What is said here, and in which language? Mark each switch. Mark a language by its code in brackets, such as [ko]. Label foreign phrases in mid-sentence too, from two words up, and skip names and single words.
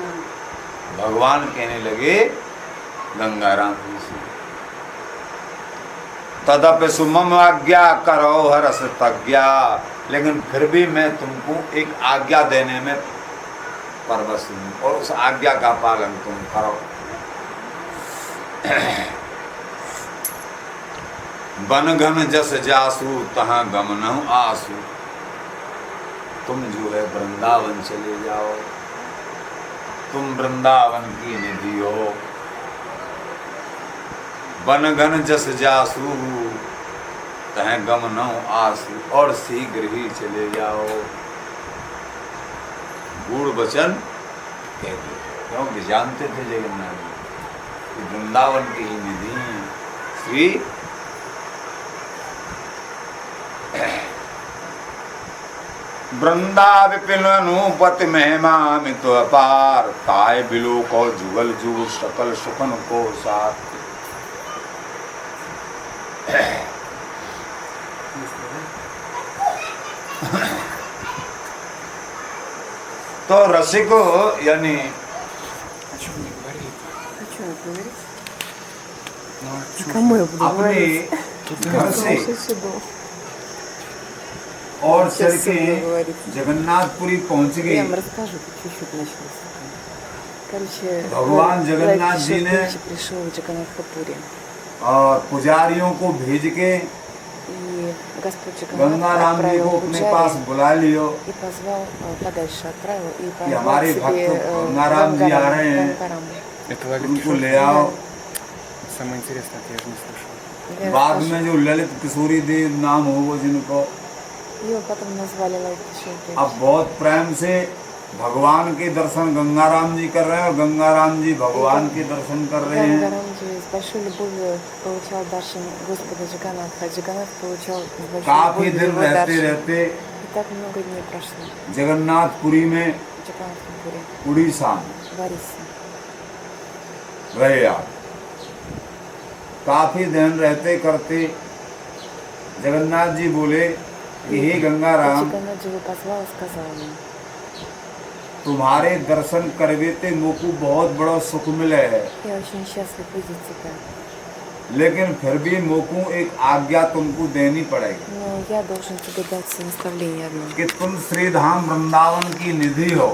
[hi] भगवान कहने लगे गंगाराम जी से, [bra] तदपि सुमम आज्ञा करो हरस तज्ञा। [hi] लेकिन फिर भी मैं तुमको एक आज्ञा देने में परवश हूँ और उस आज्ञा का पालन तुम करो। [bra] बन घन जस जासु तहाँ गमनहु आसु। [hi] तुम जो है वृंदावन चले जाओ, तुम वृंदावन की निधि हो। [bra] बन घन जस जासु तह गमनहु आसु, [hi] और शीघ्र ही चले जाओ। गूढ़ वचन कह दो, क्योंकि जानते थे जगन्नाथ जी वृंदावन की ही निधि हैं। [bra] श्री वृंदा विपिन अनुपति महिमा मित अपार, ताय बिलो को जुगल जुग सकल सुखन को साथ। [hi] तो रसिको यानी [ru] Кому я буду [hi] अपने [ru] говорить? [hi] घर से और चल के जगन्नाथपुरी पहुंच [ru] Я [hi] गए। [ru] вам расскажу чуть-чуть начну. Короче, [hi] भगवान जगन्नाथ जी ने [ru] пришел в Джаганнатхапури. [hi] और पुजारियों को भेज के [ru] И Господь Джаганнатх [hi] गंगाराम जी [ru] отправил [hi] को अपने पास [ru] Пуджари [hi] बुला लियो [ru] и позвал подальше, отправил и [hi] कि [ru] позвал [hi] हमारे [ru] себе [hi] भक्त गंगाराम जी आ रहे हैं, [ru] Гангараму. Это Лалит [hi] उनको [ru] Кишор? [hi] ले आओ। [ru] Самое интересное, это я же не слышал. Я [hi] बाद [ru] расскажу. [hi] में जो ललित किशोरी देव नाम हो वो जिनको [ru] Его потом назвали Лалит [hi] अब बहुत प्रेम से भगवान के दर्शन गंगाराम जी कर रहे हैं और गंगाराम जी भगवान के दर्शन कर रहे हैं। [ru] Гангарамджи с большой любовью получал даршан Господа Джаганнатха, а Джаганнатх получал с большой [hi] काफी [ru] любовью [hi] दिन [ru] его [hi] रहते [ru] даршан. [hi] रहते [ru] И так много дней прошло [hi] जगन्नाथपुरी में [ru] в Джаганнатхапуре, [hi] उड़ीसा में [ru] в Арисе. [hi] रहे आप। काफी दिन रहते करते जगन्नाथ जी बोले कि हे गंगाराम, [ru] Джиганнаथ его позвал и сказал ему: [bra] तुम्हारे दर्शन करवे ते मोकू बहुत बड़ा सुख मिले है, [ru] я очень счастлив видеть тебя, [bra] लेकिन फिर भी मोकू एक आज्ञा तुमको देनी पड़ेगी [ru] но я должен тебе дать наставление одно. [hi] कि तुम श्री धाम वृंदावन की निधि हो,